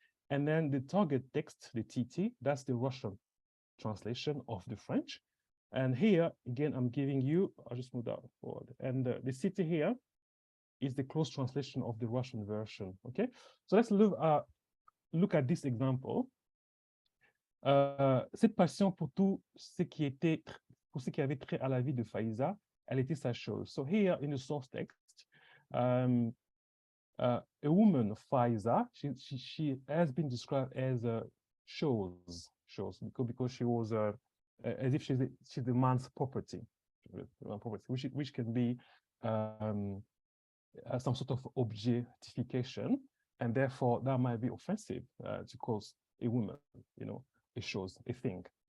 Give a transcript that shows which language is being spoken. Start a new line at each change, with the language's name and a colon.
English: And then the target text, the TT, that's the Russian translation of the French. And here, again, I'm giving you, I'll just move that forward. And the CT here is the close translation of the Russian version, okay? So let's look at this example.
French: Cette passion pour tout ce qui avait trait à la vie de Faiza, elle était sa chose.
English: So here in the source text, a woman, Faiza, she has been described as chose because she was as if she's the man's property, which can be some sort of objectification, and therefore that might be offensive to call a woman, you know, a chose, a thing.